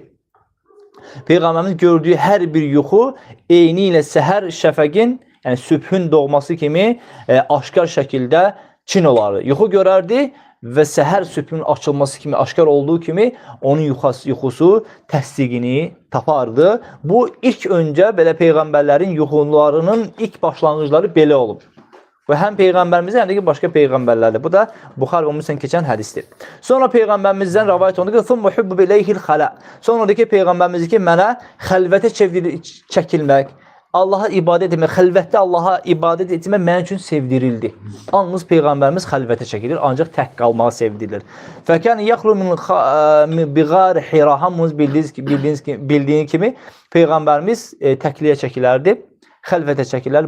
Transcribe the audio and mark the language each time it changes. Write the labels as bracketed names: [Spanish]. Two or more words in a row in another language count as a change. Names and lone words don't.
[Azerbaijani] Peyğəmbərimiz gördüyü hər bir yuxu eyni ilə səhər şəfəqin, yani sübhün doğması kimi aşkar şekilde çin olardı. Yuxu görərdi ve səhər sübhün açılması kimi, aşkar olduğu kimi onun yuxusu təsdiqini tapardı. Bu ilk önce belə peygamberlerin yuxularının ilk başlanğıcları belə olub. [Turkish] Ve hem peygamberimizden hem de başka peygamberlerle. Bu da Bukhari ve Müslim geçen hadistir. [Azerbaijani] Sonra peygamberimizden rivayet olundu ki [Arabic] "ثم حبب إليه الخلاء." [Azerbaijani] Sonradaki peygamberimiz ki mənə xəlvətə çəkilmək, Allah'a ibadet etmək, xəlvətdə Allah'a ibadet etmək mənim üçün sevdirildi. Yalnız Peyğəmbərimiz xəlvətə çəkilir, ancaq tək qalmağa sevdirilir. [Arabic] فكان يخلو بغار حراء, [Azerbaijani] hamınız bildiğiniz kimi Peyğəmbərimiz təkliyə çəkilərdi, xəlvətə çəkilər.